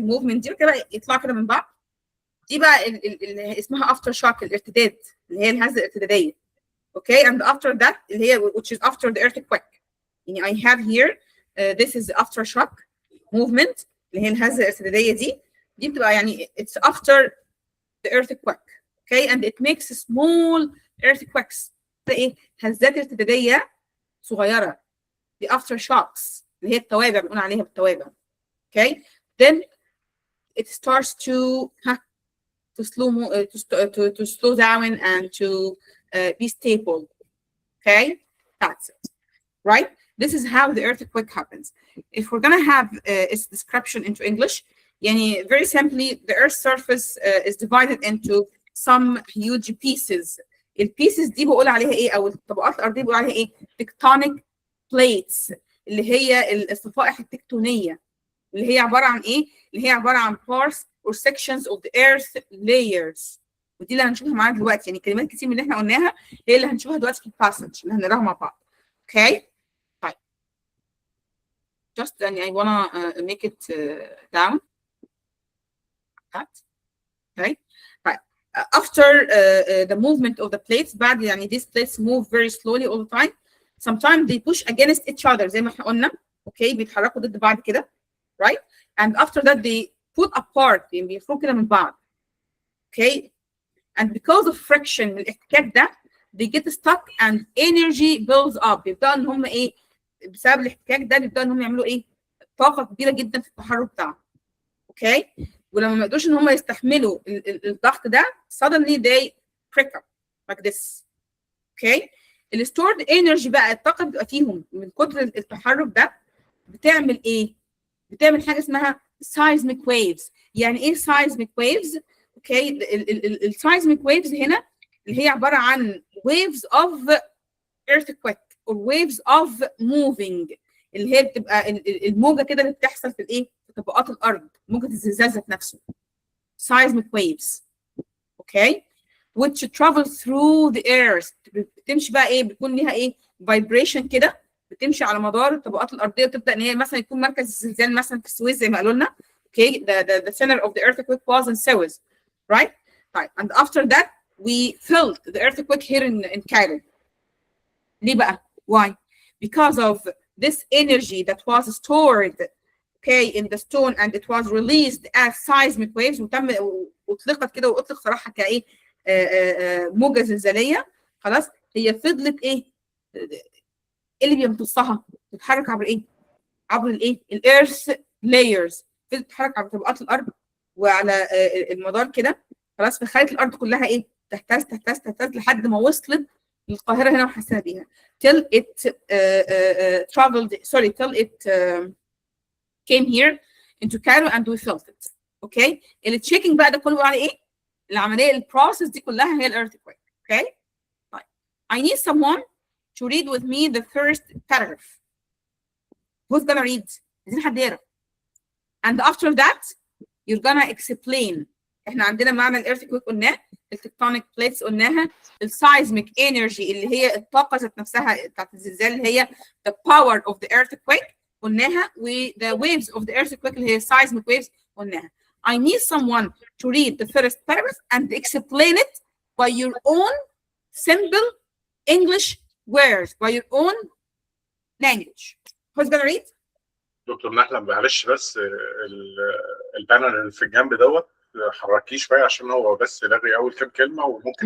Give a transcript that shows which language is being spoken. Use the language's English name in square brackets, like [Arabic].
[Arabic] الموفمنت دي كده يطلع كده من بعض, دي بقى اللي اسمها افتر شوك, الارتداد اللي هي الهزة الارتدادية. [English] Okay, and after that [Arabic] اللي هي [English] which is after the earthquake. يعني I have here this is the aftershock movement [Arabic] اللي هي الهزة الارتدادية دي بتبقى [English] يعني it's after the earthquake. Okay, and it makes small earthquakes. [Arabic] ده ايه؟ هزات ارتدادية صغيرة. [English] the aftershocks [Arabic] اللي هي التوابع, بنقول عليها بالتوابع. [English] Okay, then it starts to slow down and to be stable. Okay, that's it. Right? This is how the earthquake happens. If we're gonna have its description into English, [Arabic] يعني [English] very simply, the Earth's surface is divided into some huge pieces. [Arabic] البيسز دي بقول عليها ايه, او الطبقات الارضيه بقول عليها ايه؟ tectonic plates, اللي هي الصفائح التكتونيه, اللي هي عباره عن ايه؟ اللي هي عباره عن [English] parts or sections of the earth layers. [Arabic] ودي اللي هنشوفها معانا دلوقتي. يعني كلمات كتير من اللي احنا قلناها هي اللي هنشوفها دلوقتي في الباسج اللي هنقراها مع بعض. [English] Okay, [Arabic] طيب [English] just [Arabic] يعني [English] I wanna make it down that. Okay, after the movement of the plates [Arabic] بعد يعني [English] these plates move very slowly all the time. Sometimes they push against each other [Arabic] زي ما احنا قلنا. اوكي بيتحركوا ضد بعض كده. [English] Right? And after that they pull apart [Arabic] يعني بيفرقوا كده من بعض. [English] Okay? And because of friction [Arabic] الاحتكاك ده [English] they get stuck and energy builds up. [Arabic] بيبدأوا ان هم ايه بسبب الاحتكاك ده بيبدأوا ان هم يعملوا ايه طاقة كبيرة جدا في التحرك بتاعهم. اوكي ولما ما يقدروش ان هم يستحملوا الضغط ده [English] suddenly they break up like this. [Arabic] اوكي الستورد انرجي بقى الطاقة بتبقى فيهم من كتر التحرك ده بتعمل ايه؟ بتعمل حاجة اسمها seismic waves. يعني ايه seismic waves؟ اوكي السايزميك ويفز هنا اللي هي عباره عن [English] waves of earthquake or waves of moving [Arabic] اللي هي بتبقى الموجه كده اللي بتحصل في الايه في طبقات الارض موجه الزلزال ذات نفسه seismic waves. اوكي [English] which travel through the earth [Arabic] بتمشي بقى ايه بيكون ليها ايه vibration كده بتمشي على مدار الطبقات الارضيه وتبدا ان هي مثلا يكون مركز الزلزال مثلا في السويس زي ما قالوا لنا. [English] Okay the center of the earthquake was in Suez. Right? Right. And after that, we felt the earthquake here in Cairo. [Arabic] ليه بقى? Why? [English] Because of this energy that was stored, okay, in the stone and it was released as seismic waves [Arabic] وتم واطلقت كده واطلق صراحة كايه موجة زلزالية. خلاص هي فضلت ايه؟ اللي بيمتصها تتحرك عبر ايه؟ عبر الايه؟ الارث layers فضلت تتحرك عبر طبقات الارض وعلى المدار كده. خلاص فخلت الارض كلها ايه تهتز تهتز تهتز لحد ما وصلت للقاهره هنا وحسينا بيها [English] till it traveled sorry till it came here into Cairo and we felt it. [Arabic] اوكي التشيكينج بقى ده كله على ايه العمليه البروسيس دي كلها هي الايرثكويك. اوكي طيب [English] I need someone to read with me the first paragraph. Who's gonna read؟ [Arabic] عايزين حد يقرا. [English] And after that you're gonna explain. [Arabic] احنا عندنا معنى الايرثكويك قلناه التكتونيك بليتس قلناها السايزميك انرجي اللي هي الطاقه ذات نفسها بتاعت الزلزال اللي هي [English] the power of the earthquake [Arabic] قلناها و [English] the waves of the earthquake [Arabic] اللي هي seismic waves قلناها. [English] I need someone to read the first paragraph and explain it by your own simple English words by your own language. Who's gonna read؟ [Arabic] دكتور نحلة معلش بس البانر اللي في الجنب دوت حركيه شويه عشان هو بس لغي اول كام كلمه وممكن